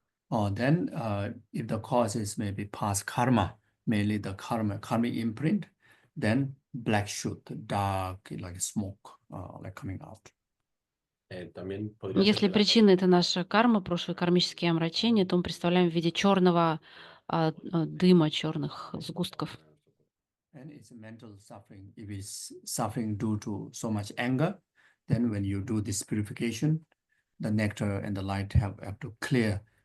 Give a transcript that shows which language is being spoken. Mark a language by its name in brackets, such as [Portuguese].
[English] Then if the cause is maybe past karma, mainly the karmic imprint, then black shoot, dark like smoke, like coming out. [Russian] Если причина — это наша карма, прошлые кармические омрачения, то мы представляем в виде черного дыма, черных сгустков. [English] And it's mental suffering. If it's suffering due to so much anger, then when you do this purification, the nectar and the light have to clean.